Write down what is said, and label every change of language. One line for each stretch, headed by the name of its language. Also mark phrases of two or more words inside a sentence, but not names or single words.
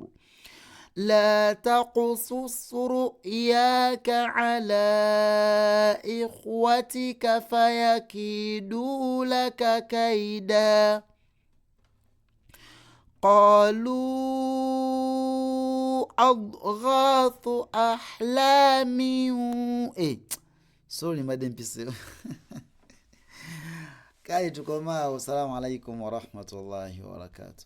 Arabic: لا تقصص رؤياك على إخوتك فيكيدوا لك كيدا. قالوا أضغاث أحلام
English: sorry madam
Arabic: pisi.
Ganda: Kali tukomao.
Arabic: السلام عليكم ورحمة الله وبركاته.